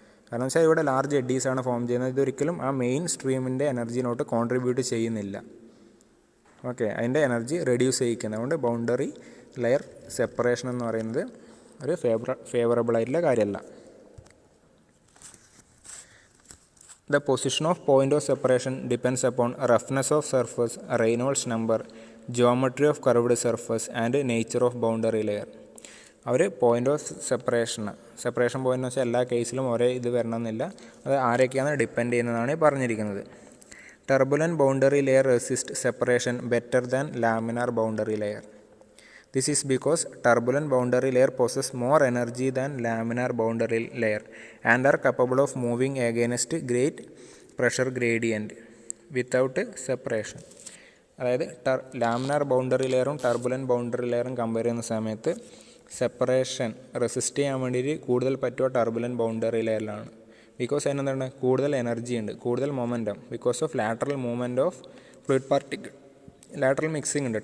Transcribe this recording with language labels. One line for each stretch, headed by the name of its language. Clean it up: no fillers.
Malayalam: കാരണം വെച്ചാൽ ഇവിടെ ലാർജ് എഡ്ഡീസാണ് ഫോം ചെയ്യുന്നത്. ഇതൊരിക്കലും ആ മെയിൻ സ്ട്രീമിൻ്റെ എനർജിനോട്ട് കോൺട്രിബ്യൂട്ട് ചെയ്യുന്നില്ല. ഓക്കെ, അതിൻ്റെ എനർജി റെഡ്യൂസ് ചെയ്യിക്കുന്നത്. അതുകൊണ്ട് ബൗണ്ടറി ലെയർ സെപ്പറേഷൻ എന്ന് പറയുന്നത് ഒരു ഫേവറബിളായിട്ടുള്ള കാര്യമല്ല.
English: The position of point of separation depends upon roughness of surface, Reynolds number, geometry of curved surface and nature of boundary layer.
Malayalam: Our point of separation point എന്ന് വെച്ചാൽ എല്ലാ കേസിലും ഒരേ ഇത് വരണമെന്നില്ല. അത് ആരൊക്കെയാണ് ഡിപ്പെൻഡ് ചെയ്യുന്നതാണ് പറഞ്ഞിരിക്കുന്നത്.
English: Turbulent boundary layer resist separation better than laminar boundary layer. This is because turbulent boundary layer possesses more energy than laminar boundary layer and are capable of moving against great pressure gradient without separation.
Malayalam: അതായത് laminar boundary ലെയറും turbulent boundary ലെയറും compare ചെയ്യുന്ന സമയത്ത് separation resist ചെയ്യാൻ വേണ്ടിയിട്ട് കൂടുതൽ പറ്റുക turbulent boundary ലെയറിലാണ്. Because അതിനെന്താണ്, കൂടുതൽ എനർജി ഉണ്ട്, കൂടുതൽ momentum, because of lateral movement of fluid particle. Lateral mixing ഉണ്ട്.